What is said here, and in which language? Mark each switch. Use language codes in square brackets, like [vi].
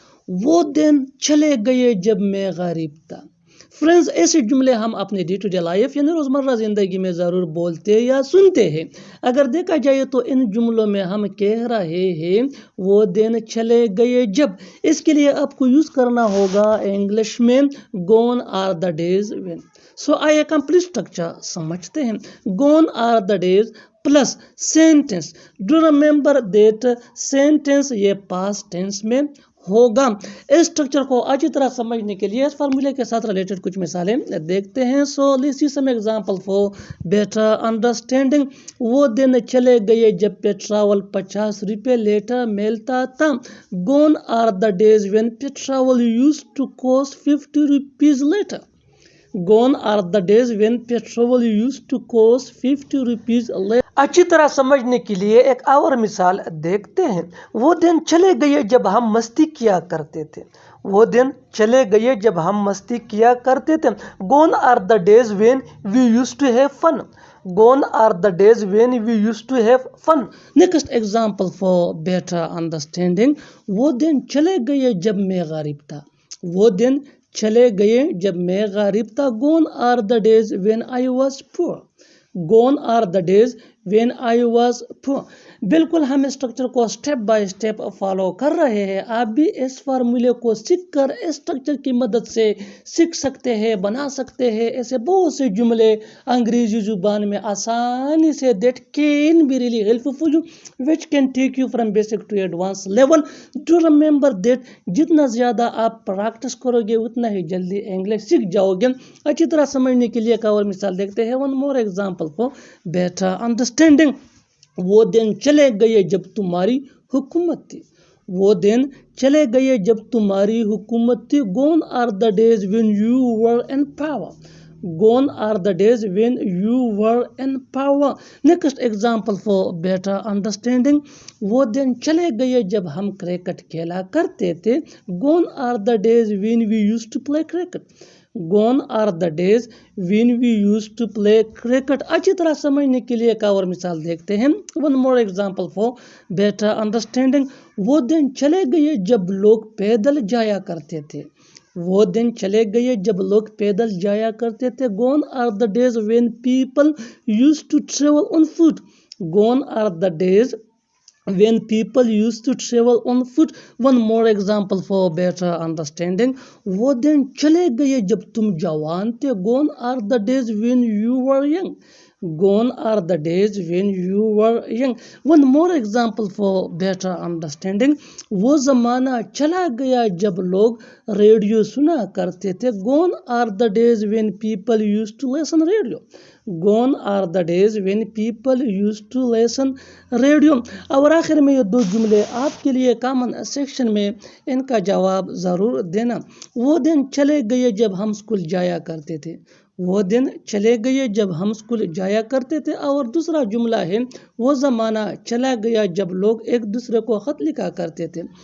[ur] وہ دن چلے گئے جب میں غریب تھا. فرینڈز، ایسے جملے ہم اپنے ڈے ٹو ڈے لائف یعنی روزمرہ زندگی میں ضرور بولتے یا سنتے ہیں. اگر دیکھا جائے تو ان جملوں میں ہم کہہ رہے ہیں وہ دن چلے گئے جب. اس کے لیے آپ کو یوز کرنا ہوگا انگلش میں [en] gone are the days when. [ur] سو آئیے کمپلیٹ اسٹرکچر سمجھتے ہیں. [en] gone are the days [ur] plus sentence. [en] do remember that [ur] sentence یہ پاسٹ ٹینس میں ہوگا. اس اسٹرکچر کو اچھی طرح سمجھنے کے لیے اس فارمولے کے ساتھ ریلیٹڈ کچھ مثالیں دیکھتے ہیں. [en] So let's see some example for better understanding. [ur] وہ دن چلے گئے جب پیٹرول 50 روپے لیٹر ملتا تھا. [en] gone are the days when petrol used to cost 50 rupees later. gone are the days when petrol used to cost 50 rupees later. [ur] اچھی طرح سمجھنے کے لیے ایک اور مثال دیکھتے ہیں. وہ دن چلے گئے جب ہم مستی کیا کرتے تھے. وہ دن چلے گئے جب ہم مستی کیا کرتے تھے. [en] gone are the days when we used to have fun. gone are the days when we used to have fun. Next example for better understanding. [ur] وہ دن چلے گئے جب میں غریب تھا. وہ دن چلے گئے جب میں غریب تھا. [en] gone are the days when I was poor. gone are the days when I was poor. [ur] بالکل ہم اسٹرکچر کو سٹیپ بائی سٹیپ فالو کر رہے ہیں. آپ بھی اس فارمولے کو سیکھ کر اس اسٹرکچر کی مدد سے سیکھ سکتے ہیں، بنا سکتے ہیں ایسے بہت سے جملے انگریزی زبان میں آسانی سے [en] that can be really helpful for you which can take you from basic to advanced level. Do remember that [ur] جتنا زیادہ آپ پریکٹس کرو گے اتنا ہی جلدی انگلش سیکھ جاؤ گے. اچھی طرح سمجھنے کے لیے ایک اور مثال دیکھتے ہیں. [en] one more example for better understanding. [ur] وہ دن چلے گئے جب تمہاری حکومت تھی. وہ دن چلے گئے جب تمہاری حکومت تھی. [en] gone are the days when you were in power. gone are the days when you were in power. Next example for better understanding. [ur] وہ دن چلے گئے جب ہم کرکٹ کھیلا کرتے تھے. [en] gone are the days when we used to play cricket. gone are the days when we used to play cricket. [ur] اچھی طرح سمجھنے کے لیے ایک اور مثال دیکھتے ہیں. [en] one more example for better understanding. [ur] وہ دن چلے گئے جب لوگ پیدل جایا کرتے تھے. وہ دن چلے گئے جب لوگ پیدل جایا کرتے تھے. [en] gone are the days when people used to travel on foot. gone are the days when people used to travel on foot. one more example for better understanding. [ur] وہ دن چلے گئے جب تم جوان تھے. [en] gone are the days when you were young. gone are the days when you were young. one more example for better understanding. [ur] وہ زمانہ چلا گیا جب لوگ ریڈیو سنا کرتے تھے. [en] gone are the days when people used to listen radio. gone are the days when people used to listen radio. [ur] اور آخر میں یہ دو جملے آپ کے لیے کامن سیکشن میں ان کا جواب ضرور دینا. وہ دن چلے گئے جب ہم اسکول جایا کرتے تھے. وہ دن چلے گئے جب ہم اسکول جایا کرتے تھے. اور دوسرا جملہ ہے وہ زمانہ چلا گیا جب لوگ ایک دوسرے کو خط لکھا کرتے تھے.